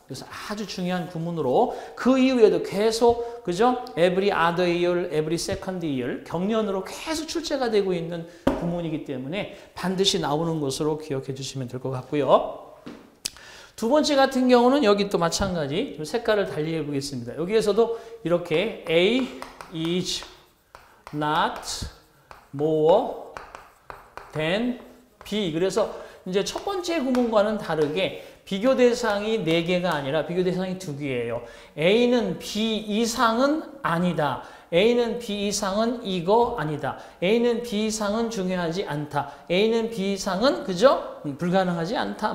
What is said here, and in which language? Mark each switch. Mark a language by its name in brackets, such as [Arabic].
[Korean] 그래서 아주 중요한 구문으로 그 이후에도 계속 그죠? [English] every other year, every second year [Korean] 경련으로 계속 출제가 되고 있는 구문이기 때문에 반드시 나오는 것으로 기억해 주시면 될 것 같고요. 두 번째 같은 경우는 여기 또 마찬가지 색깔을 달리 해보겠습니다. 여기에서도 이렇게 [English] A is not more than B. [Korean] 그래서 이제 첫 번째 구문과는 다르게 비교 대상이 4개가 아니라 비교 대상이 2개예요. A는 B 이상은 아니다. A는 B 이상은 이거 아니다. A는 B 이상은 중요하지 않다. A는 B 이상은 그죠? 불가능하지 않다.